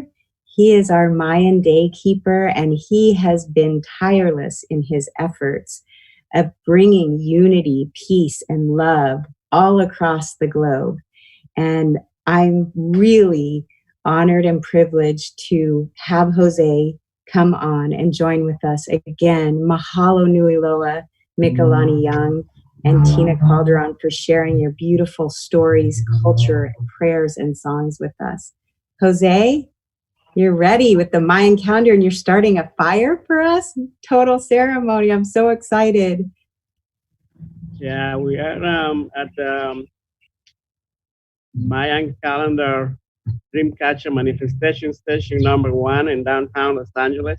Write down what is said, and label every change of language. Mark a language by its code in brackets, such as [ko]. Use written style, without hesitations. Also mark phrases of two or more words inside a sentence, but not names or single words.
[en] He is our Mayan day keeper, and he has been tireless in his efforts of bringing unity, peace, and love all across the globe. And I'm really honored and privileged to have Jose come on and join with us again. [haw] Mahalo nui loa, [en] Mikilani Young and Tina Calderon, for sharing your beautiful stories, culture, prayers, and songs with us. Jose, you're ready with the Mayan calendar and you're starting a fire for us? Total ceremony. I'm so excited. Yeah, we are at the Mayan calendar Dreamcatcher manifestation station #1 in downtown Los Angeles.